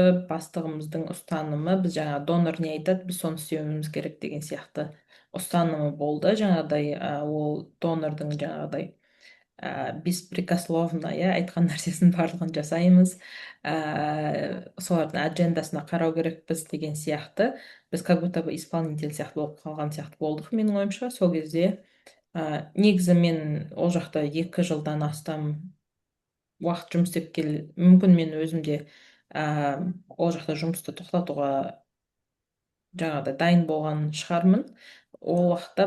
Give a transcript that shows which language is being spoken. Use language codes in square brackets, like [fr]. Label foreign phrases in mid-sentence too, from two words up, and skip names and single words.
[kk] Бастығымыздың ұстанымы, біз жаңа донор не айтады, біз соны істеуіміз керек деген сияқты ұстанымы болды. Жаңағыдай ол донордың жаңағыдай беспрекословно айтқан нәрсесін барлығын жасаймыз, солардың аджендасына қарау керекпіз деген сияқты. Біз [ru] как будто бы исполнитель [kk] сияқты болып қалған сияқты болдық, менің ойымша. Сол кезде негізі мен ол жақта 2 жылдан астам уақыт жұмыс істеп мүмкін мен өзімде ол жақта жұмысты тоқтатуға жаңағыдай дайын болған шығармын ол уақытта.